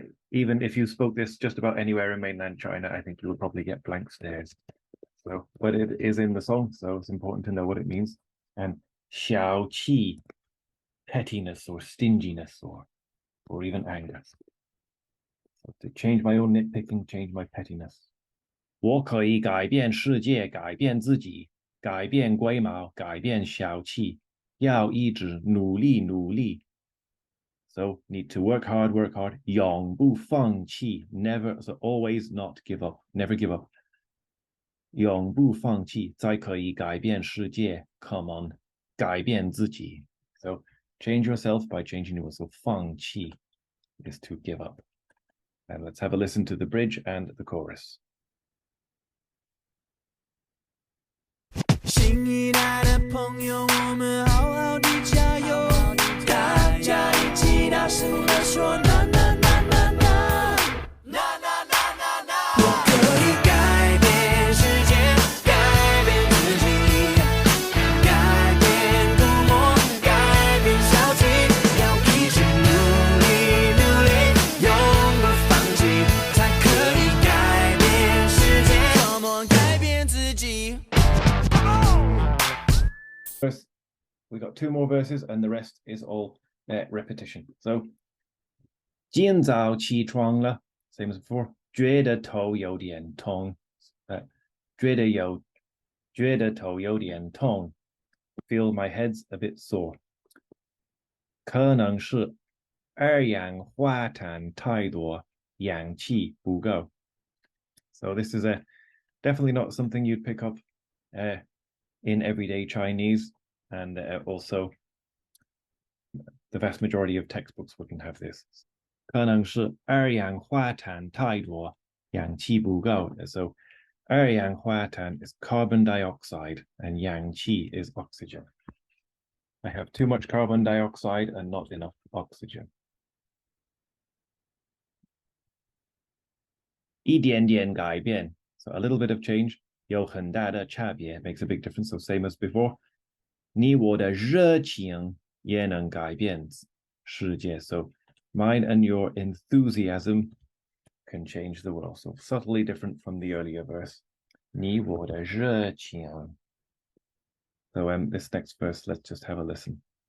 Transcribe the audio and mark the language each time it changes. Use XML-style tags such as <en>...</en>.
<en>Even if you spoke this just about anywhere in mainland China, I think you would probably get blank stares. So, but it is in the song, so it's important to know what it means. And 小气, pettiness or stinginess or even anger. So to change my own nitpicking, change my pettiness.</en> <zh>我可以改变世界，改变自己，改变龟毛，改变小气，要一直努力努力。</zh> <en>So need to work hard,</en> <zh>永不放弃</zh> <en>never, so always not give up, never give up.</en> <zh>永不放弃，才可以改变世界</zh> <en>come on,</en> <zh>改变自己。</zh> <en>So change yourself by changing yourself. So 放弃 is to give up. And let's have a listen to the bridge and the chorus.</en> <zh>新一代的朋友，我们好好的加油，大家一起大声地说呐呐呐呐呐，呐呐呐呐呐。我可以改变世界，改变自己，改变孤默，改变小气，要一直努力努力，永不放弃，才可以改变世界。</zh> <en>Come on，</en> <zh>改变自己。</zh> <en>First, we got 2 more verses and the rest is all repetition. So</en> <zh>今早起床了</zh> <en>same as before.</en> <zh>觉得头有点痛 觉得头有点痛</zh> <en>feel my head's a bit sore.</en> <zh>可能是二氧化碳太多，氧气不够.</zh> <en>So this is definitely not something you'd pick up in everyday Chinese, and also the vast majority of textbooks wouldn't have this.</en> <zh>可能是二氧化碳太多，氧气不够.</zh> <en>So 二氧化碳 is carbon dioxide and 氧气 is oxygen. I have too much carbon dioxide and not enough oxygen.</en> <zh>一点点改变,</zh> <en>so a little bit of change.</en> <zh>有很大的差别</zh> <en>makes a big difference, so same as before.</en> <zh>你我的热情也能改变世界.</zh> <en>So mine and your enthusiasm can change the world. So subtly different from the earlier verse.</en> <zh>你我的热情.</zh> <en>So this next verse, let's just have a listen.</en>